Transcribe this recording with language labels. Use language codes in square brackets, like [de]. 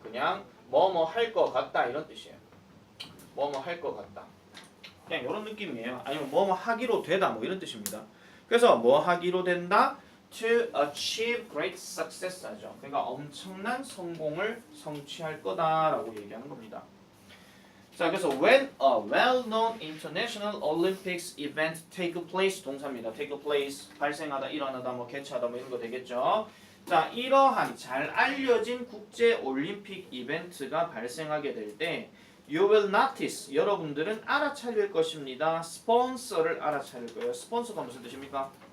[ko] 그냥 뭐뭐 할 것 같다 이런 뜻이에요. 뭐뭐 할 것 같다. 그냥 이런 느낌이에요. 아니면 뭐뭐 하기로 되다 뭐 이런 뜻입니다. 그래서 뭐 하기로 된다? [en] To achieve great success [ko] 하죠. 그러니까 엄청난 성공을 성취할 거다라고 얘기하는 겁니다. 자, 그래서 [en] when a well-known international Olympics event take place, [ko] 동사입니다. [en] take place, [ko] 발생하다, 일어나다, 뭐 개최하다, 뭐 이런 거 되겠죠. 자, 이러한 잘 알려진 국제 올림픽 이벤트가 발생하게 될 때 [en] you will notice, [ko] 여러분들은 알아차릴 것입니다. 스폰서를 알아차릴 거예요. 스폰서가 무슨 뜻입니까?